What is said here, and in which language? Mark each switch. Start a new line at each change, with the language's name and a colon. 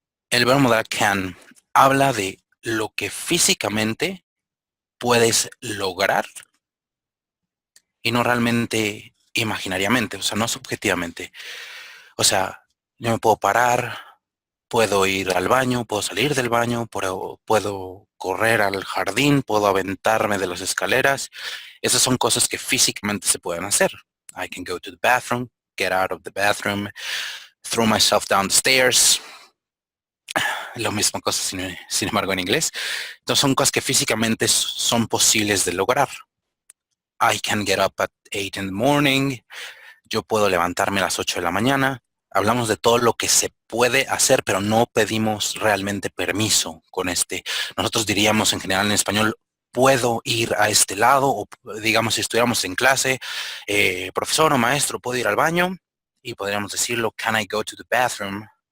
Spanish: El verbo modal can habla de lo que físicamente puedes lograr y no realmente imaginariamente, o sea, no subjetivamente. O sea, yo me puedo parar, puedo ir al baño, puedo salir del baño, puedo correr al jardín, puedo aventarme de las escaleras. Esas son cosas que físicamente se pueden hacer.
English: I can go to the bathroom, get out of the bathroom, throw myself down the stairs.
Spanish: Lo mismo cosas, sin embargo, en inglés. Entonces son cosas que físicamente son posibles de lograr.
English: I can get up at 8 in the morning.
Spanish: Yo puedo levantarme a las 8 de la mañana. Hablamos de todo lo que se puede hacer, pero no pedimos realmente permiso con este. Nosotros diríamos en general en español, puedo ir a este lado, o digamos si estuviéramos en clase, profesor o maestro, puedo ir al baño, y podríamos decirlo,
English: can I go to the bathroom?